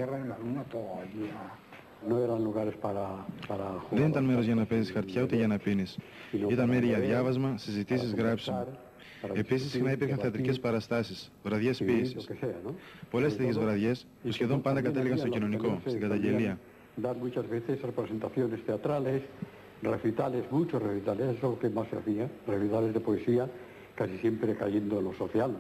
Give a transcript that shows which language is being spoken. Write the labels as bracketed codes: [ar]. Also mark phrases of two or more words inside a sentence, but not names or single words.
[el] Δεν ήταν μέρος για να παίζεις χαρτιά ούτε για να πίνεις. Ήταν μέρη για διάβασμα, συζητήσεις, γράψιμο. Επίσης συχνά υπήρχαν θεατρικές παραστάσεις, βραδιές ποίησης. Πολλές τέτοιες βραδιές που σχεδόν πάντα κατέληγαν στο κοινωνικό, στην καταγγελία. [es] Recitales, muchos recitales, eso es lo que más se hacía, recitales de poesía, casi siempre cayendo en lo social, ¿no?